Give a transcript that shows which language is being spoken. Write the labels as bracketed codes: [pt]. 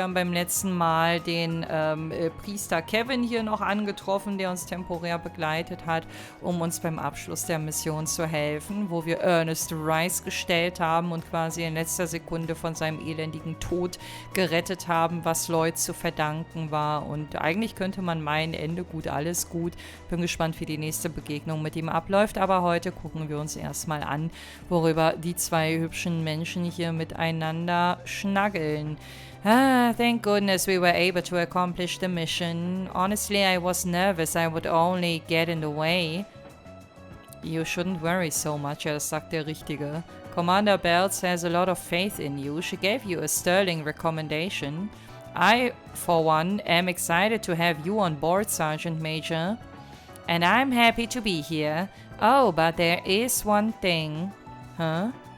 [de] Wir haben beim letzten Mal den Priester Kevin hier noch angetroffen, der uns temporär begleitet hat, um uns beim Abschluss der Mission zu helfen, wo wir Ernest Rice gestellt haben und quasi in letzter Sekunde von seinem elendigen Tod gerettet haben, was Lloyd zu verdanken war. Und eigentlich könnte man meinen, Ende gut, alles gut. Bin gespannt, wie die nächste Begegnung mit ihm abläuft, aber heute gucken wir uns erstmal an, worüber die zwei hübschen Menschen hier miteinander schnaggeln. [en] Thank goodness we were able to accomplish the mission. Honestly, I was nervous I would only get in the way. You shouldn't worry so much, [de] das sagt der Richtige. [en] Commander Bells has a lot of faith in you. She gave you a sterling recommendation. I, for one, am excited to have you on board, Sergeant Major. And I'm happy to be here. Oh, but there is one thing. Huh?